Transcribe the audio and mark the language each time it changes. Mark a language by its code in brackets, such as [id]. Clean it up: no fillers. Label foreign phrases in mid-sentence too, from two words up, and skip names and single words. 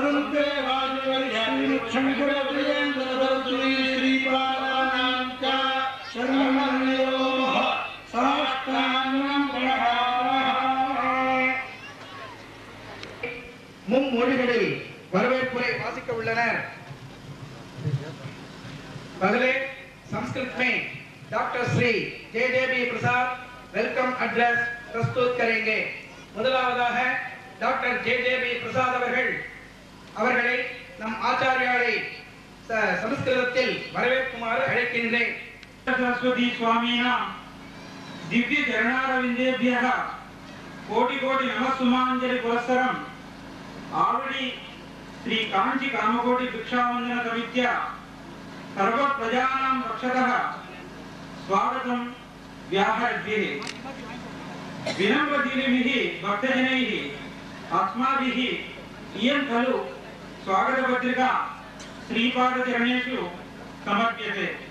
[ta] மும்மொழிகளில் வரவேற்புரை वासिक உள்ளனர். [hi] पहले संस्कृत में डॉक्टर श्री JJB प्रसाद [en] welcome address [hi] प्रस्तुत करेंगे. [ta] முதலாவதாக டாக்டர் JJB பிரசாத் அவர்களை நம் ஆச்சாரியாரை சமஸ்கிருதத்தில் வரவேற்குமாறு அழைக்கின்றேன். [sa] सरस्वती स्वामीना दिव्य चरणारविंदेभ्यः कोटि कोटि नमस्सुमांजलि पुरस्सरम् आवडी श्री कांची कामकोटि भिक्षावंदन समित्या सर्व प्रजानां रक्षतः स्वागतं व्याहरद्भिः विनम्रदीनिभिः भक्तजनैः अस्माभिः इयं खलु स्वागतपत्रिका श्रीपादचरणेषु समर्प्यते.